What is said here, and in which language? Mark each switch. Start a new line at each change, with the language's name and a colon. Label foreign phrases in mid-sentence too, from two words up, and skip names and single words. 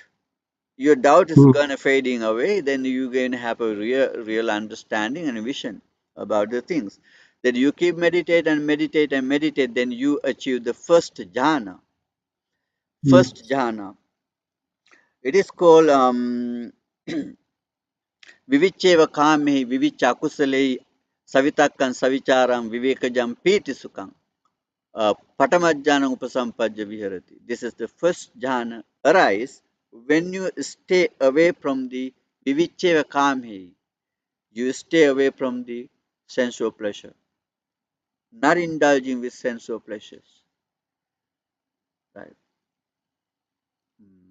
English: Your doubt is Mm. gonna fading away. Then you gonna have a real understanding and vision about the things. That you keep meditate and meditate and meditate. Then you achieve the first jhana. Mm. First jhana. It is called
Pali: vivicheva kame vivichakusale savitakkan savicharam vivekajam piti sukam. Patamajjana upasampajya viharati.
English: This is the first jhana arise when you stay away from the
Pali: vivicheva kamhi.
English: You stay away from the sensual pleasure, not indulging with sensual pleasures. Right? Mm.